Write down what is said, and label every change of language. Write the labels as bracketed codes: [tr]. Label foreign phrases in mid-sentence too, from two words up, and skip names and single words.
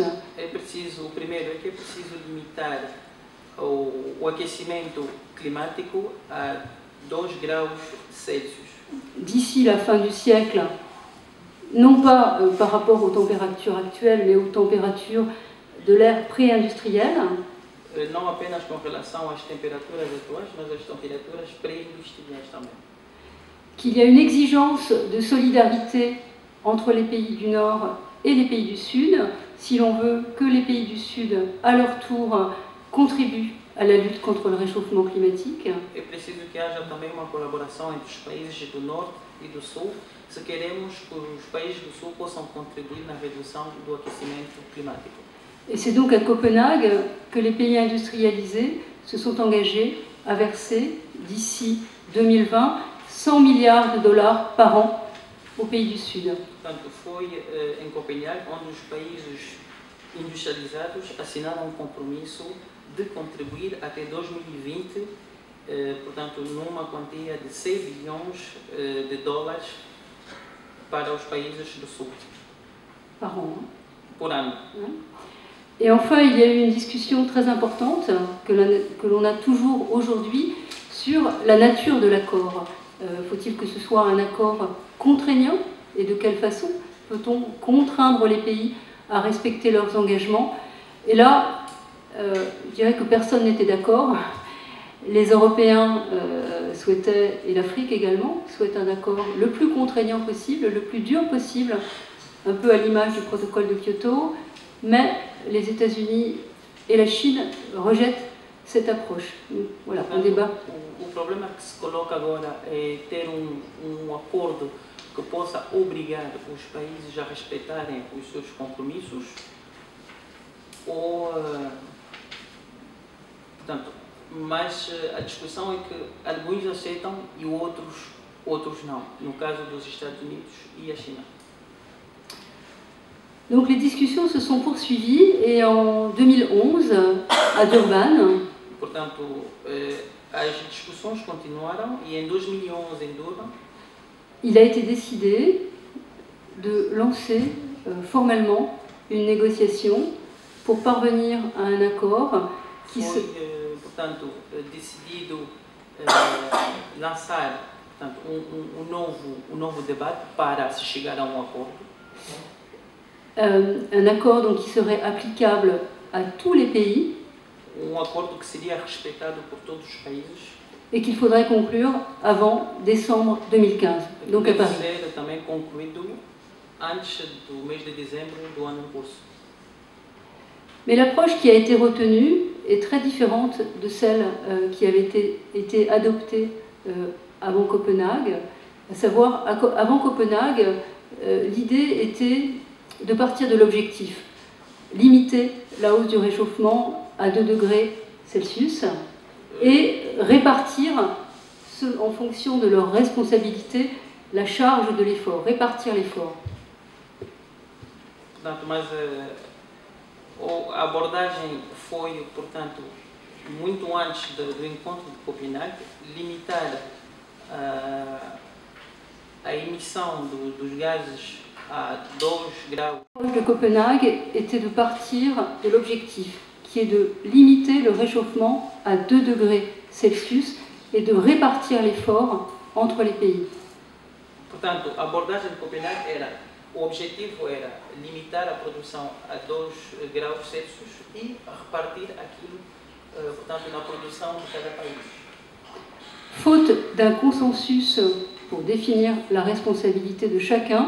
[pt] O primeiro é que é preciso limitar o aquecimento climático a 2 graus Celsius. [fr] D'ici la fin du siècle, non pas par rapport aux températures actuelles, mais aux températures de l'ère pré-industrielle. [pt] Não apenas com relação às temperaturas atuais, mas às temperaturas pré-industriais também. [fr] Qu'il y a une exigence de solidarité entre les pays du Nord et les pays du Sud, si l'on veut que les pays du Sud, à leur tour, contribuent à la lutte contre le réchauffement climatique. [pt] É preciso que haja também uma colaboração entre os países do Norte e do Sul, se queremos que os países do Sul possam contribuir na redução do aquecimento climático. [fr] Et c'est donc à Copenhague que les pays industrialisés se sont engagés à verser, d'ici 2020, 100 milliards de dollars par an aux pays du Sud. [pt] Portanto, foi em Copenhague onde os países industrializados assinaram um compromisso de contribuir até 2020, portanto, numa quantia de 6 bilhões de dólares para os países do Sul. [fr] Par an. [pt] Por ano. [fr] Et enfin, il y a eu une discussion très importante que l'on a toujours aujourd'hui sur la nature de l'accord. Faut-il que ce soit un accord contraignant? Et de quelle façon peut-on contraindre les pays à respecter leurs engagements? Et là, je dirais que personne n'était d'accord. Les Européens souhaitaient, et l'Afrique également, souhaitent un accord le plus contraignant possible, le plus dur possible, un peu à l'image du protocole de Kyoto, mais les États-Unis et la Chine rejettent cette approche. Voilà, un débat. [pt] O problema que se coloca agora é ter acordo que possa obrigar os países a respeitarem os seus compromissos ou, portanto, mas a discussão é que alguns aceitam e outros não, no caso dos Estados Unidos e a China. [fr] Donc les discussions se sont poursuivies et en 2011, à Durban, [pt] portanto, as discussões continuaram e em 2011 em Durban, [fr] il a été décidé de lancer formellement une négociation pour parvenir à un accord qui [pt] foi, portanto, decidido lançar, portanto, um novo debate para se chegar a acordo. [fr] Un accord donc, qui serait applicable à tous les pays [pt] Acordo que seria respeitado por todos os países [fr] et qu'il faudrait conclure avant décembre 2015, donc à [pt] deve [fr] Paris. [pt] ser também concluído antes do mês de dezembro do ano em curso. [fr] Mais l'approche qui a été retenue est très différente de celle qui avait été adoptée avant Copenhague. À savoir, avant Copenhague, l'idée était de partir de l'objectif, limiter la hausse du réchauffement à 2 degrés Celsius et répartir, en fonction de leur responsabilité, la charge de l'effort, répartir l'effort. [pt] Portanto, mas a abordagem foi, portanto, muito antes do encontro de Copenhague, limitar a emissão dos gases à 2 graus. [fr] De Copenhague était de partir de l'objectif qui est de limiter le réchauffement à 2 degrés Celsius et de répartir l'effort entre les pays. [pt] Portanto, a abordagem de Copenhague era, o objetivo era limitar a produção a 2 graus Celsius e repartir aquilo, portanto, na produção de cada país. [fr] Faute d'un consensus pour définir la responsabilité de chacun,